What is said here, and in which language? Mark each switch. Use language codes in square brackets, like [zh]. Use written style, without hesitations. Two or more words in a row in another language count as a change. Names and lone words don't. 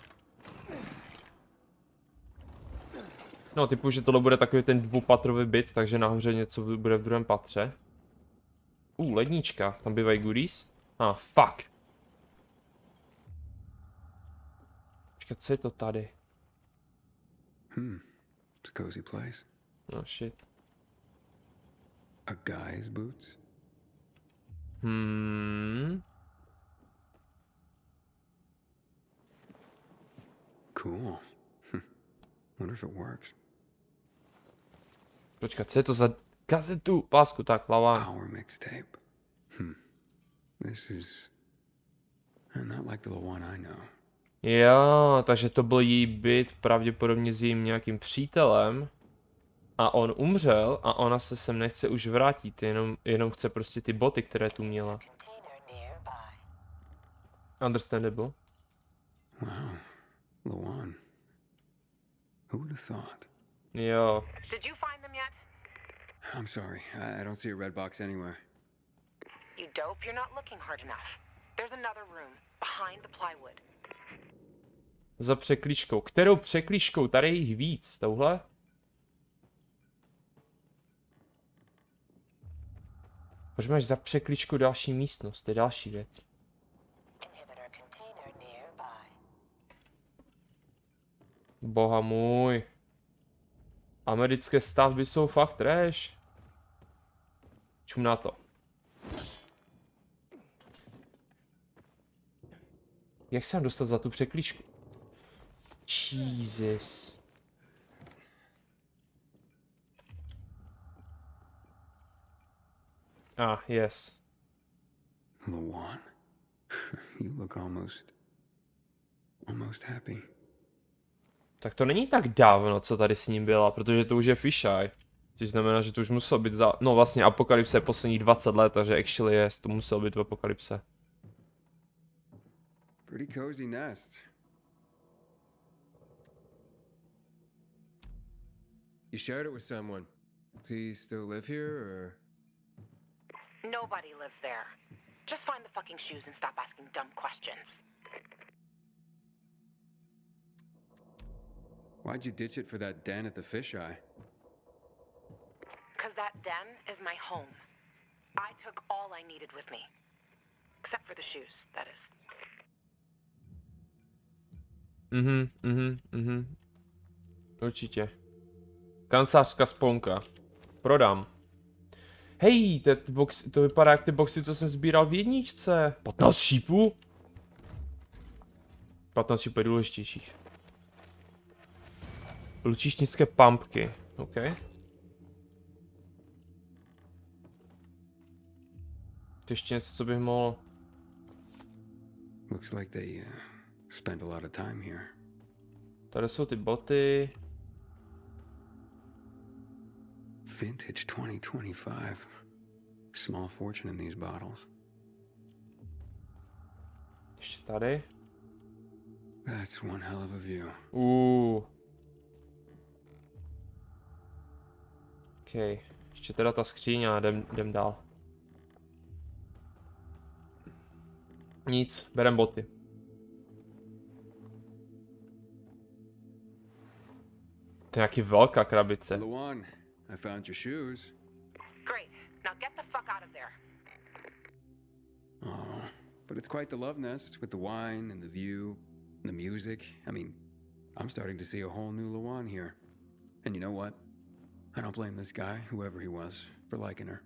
[cs] No, typu, že tohle bude takový ten dvoupatrový byt, takže nahoře něco bude v druhém patře. Lednička, tam bývají goodies. Fuck. Počkat, co je to tady? [en] It's a cozy place. No shit. A guy's boots? Cool. Wonder if it works. [cs] Počkat, co je to za kazetu? Pásku, tak, lava. [en] Our mixtape. This is not like the one I know. [cs] Jo, takže to byl její byt, pravděpodobně s jejím nějakým přítelem. A on umřel a ona se sem nechce už vrátit, jenom chce prostě ty boty, které tu měla. [en] Understandable. Wow, Lawan. Who would have thought? [cs] Jo. [en] Did you find them yet? I'm sorry, I don't see a red box anywhere. You dope, you're not looking hard enough. There's another room, behind the plywood. [cs] Za překlíčkou. Kterou překlíčkou? Tady je jich víc. Touhle? Proč máš za překlíčkou další místnost? To je další věc. Boha můj. Americké stavby jsou fakt trash. Čum na to. Jak se mám dostat za tu překlíčku? [en] Jesus. Yes. Lawan, you look almost happy. [cs] Tak to není tak dávno, co tady s ním byla, protože to už je fisheye. Což znamená, že to už muselo být za... No vlastně apokalypse je posledních 20 let, takže [en] actually yes, [cs] to muselo být v apokalypse. [en] Pretty cozy nest. You shared it with someone. Does he still live here, or? Nobody lives there. Just find the fucking shoes and stop asking dumb questions. Why'd you ditch it for that den at the fisheye? Because that den is my home. I took all I needed with me. Except for the shoes, that is. [cs] Určitě. Kancelářská sponka. Prodám. Hej, to vypadá jak ty boxy, co jsem sbíral v jedničce. 15 šípů? 15 šípů je důležitějších. Lučišnické pumpky. OK. To ještě něco, co bych mohl... [en] Looks like they spend a lot of time here. [cs] Tady jsou ty boty. [en] Vintage 2025. Small fortune in these bottles. [cs] Ještě tady. [en] That's one hell of a view. OK. [cs] Ještě teda ta skříň a jdem dál. Nic, berem boty. To je nějaký velká krabice. [en] Luan, I found your shoes. Great. Now get the fuck out of there. Oh, but it's quite the love nest with the wine and the view and the music. I mean, I'm starting to see a whole new Luan here. And you know what? I don't blame this guy, whoever he was, for liking her.